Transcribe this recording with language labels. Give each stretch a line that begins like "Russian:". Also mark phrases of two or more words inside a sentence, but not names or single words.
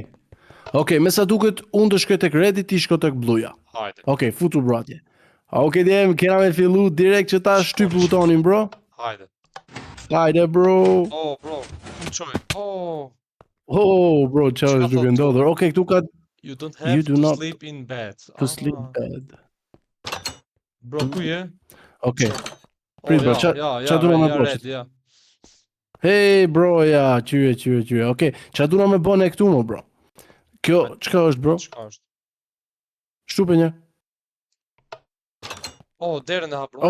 Albanian: Okej, me sa duket, unë të shkoj tek redi, ti shko tek bluja. Hajde. Okej, futu bro atje. Okej, djem, kena me fillu direkt që ta shtyp butonin bro. Hajde. Hajde bro. Oh bro, ku çoj? Bro, çfarë është duke ndodhur? Okej, këtu ka
English: You don't have to sleep in bed. sleep bed.
Albanian: Bro, ku je? Okej. Prit bro, qa duna me bosh? Ja. Hey bro, ja, qyre. Okej, qa duna me bone këtu mo bro? Kjo, çka është bro? Çka është? Shtupe një. Derën e hap bro.